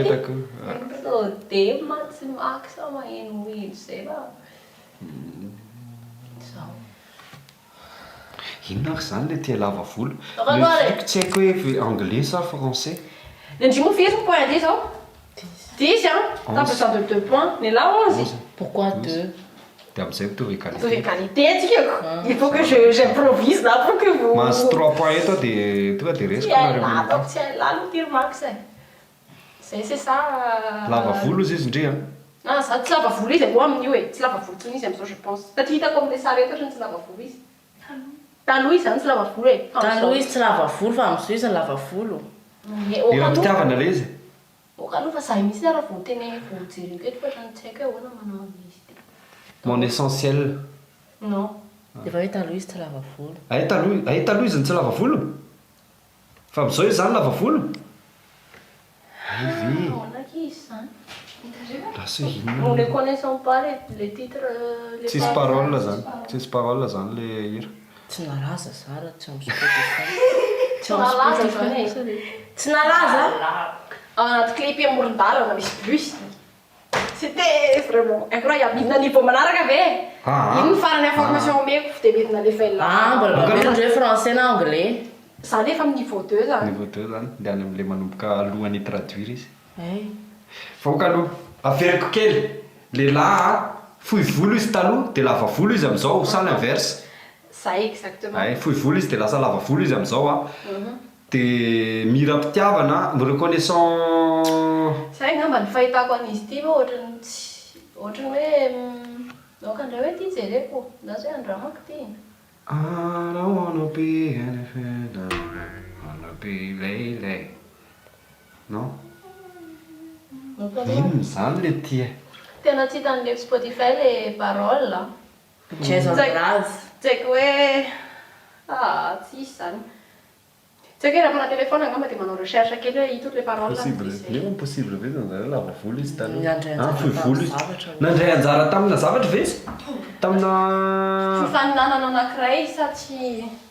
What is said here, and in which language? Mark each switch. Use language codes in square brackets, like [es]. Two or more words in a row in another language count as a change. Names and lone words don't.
[mg] Tema tsy maksa maheno zay va. Inona ary zany le tia lava volo? Raha Tsy haiko hoe anglais sa français. Ndry moa firy point an'izay zao? [fr] 10 hein. T'as besoin de 2 points. Mais là 11. Pourquoi 2? [mg] Dia amin'izay mitovy égalité. [fr] Vous égalité atsika. Il faut que j'improvise là pour que vous. [mg] Mas 3 points eto dia tonga dia resaka nareo amin'io. [fr] Donc c'est là le tir max. C'est ça. [mg] Lava volo izy indray a. Ah, ça tsy lava volo izy aloha amin'io e. Tsy lava volo tsony izy am'izao [fr] je pense. [mg] Satria hitako amin'ilay sary eto ohatrany tsy lava volo izy. Taloha izy zany tsy lava volo e. Taloha izy tsy lava volo fa amin'izao izy lava volo. Efa mpitiavana ilay izy. Aloha fa zahay mihitsy raha vao teny vao jery teto fa ohatrany tsy haiko hoe ahoana manao amin'izy ty. [fr] Mon essentiel. Non. [mg] Efa hoe taloha izy tsy lava volo. Taloha izy tsy lava volo. Fa amin'izao izy zany lava volo. Ahoana izy zany? Lasa inona. [fr] Nous ne connaissons pas les titres. [mg] Tsisy parole zany. Tsisy parole zany le hira. Tsy nalaza Zara tsy amin'ny Spotify. Tsy nalaza zany e. Tsy nalaza? Ao anaty clip amoron-dalana misy bus. [fr] C'était vraiment incroyable. [mg] Midina niveau manaraka ve? Ino ny farany information omeko dia midina [fr] le feuille là. [mg] Mbola mamelondre hoe français na anglais. Zany efa amin'ny niveau 2 zany. Niveau 2 zany. Dia any amin'ilay manomboka alohan'ny traduire izy. Fa Fa aloha averiko kely. Lehilahy fohy volo izy taloha dia lava volo izy amin'izao [fr] ça l'inverse. Ça exactement. [mg] Fohy volo izy dia lasa lava volo izy amin'izao dia miram-pitiavana reconnaissant. Zay ngamba ny fahitako an'izy ity fa ohatrany hoe okandray hoe ity jereko na hoe andramako ty. [en] I don't wanna be anything, I wanna be lay. [fr] Non? [mg] Inona zany le ty e? Tena tsy hitan'ilay Spotify le parole. Jason Mraz. Tsy haiko hoe tsisy zany. Tsy haiko hoe raha mana téléphone angamba dia manao recherche kely hoe hita le parole. Nefa possible ve zany lava volo izy Nandray fohy volo izy. zavatra. Nandray anjara tamina zavatra ve izy? Tamina Fifaninanana anankiray sa tsy.